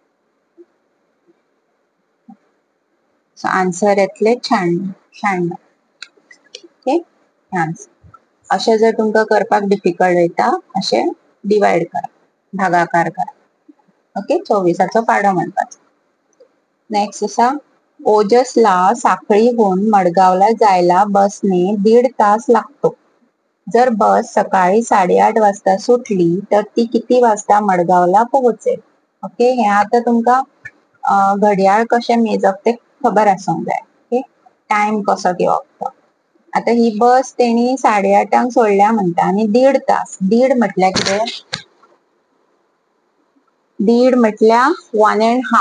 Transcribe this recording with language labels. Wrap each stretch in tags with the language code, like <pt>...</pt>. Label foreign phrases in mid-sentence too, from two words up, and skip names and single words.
<kok>सो आन्सर येतले 96. ओके. अशें जर तुमकां करपाक डिफिकल्ट वयता अशें डिवाइड करा, भागाकार करा. ओके. 24चो पाडो म्हणपाचो. नेक्स्ट आसा</kok> <mr>ओजसला साखळीहून मडगावला जायला बसने 1.5 तास लागतो. जर बस सकाळी 8:30 वाजता सुटली तर ती किती वाजता मडगावला पोहोचेल?</mr> <kok>ओके. हे आता तुमकां घड्याळ कशें मेजप ते खबर आसूंक जाय. ओके. टाइम कसो घेवप तो. आता ही बस तेणी 8:30 सोडल्या म्हणटा आणि 1.5 तास 1.5 म्हटल्यार कितें? 1.5 म्हटल्यार 1.5.</kok>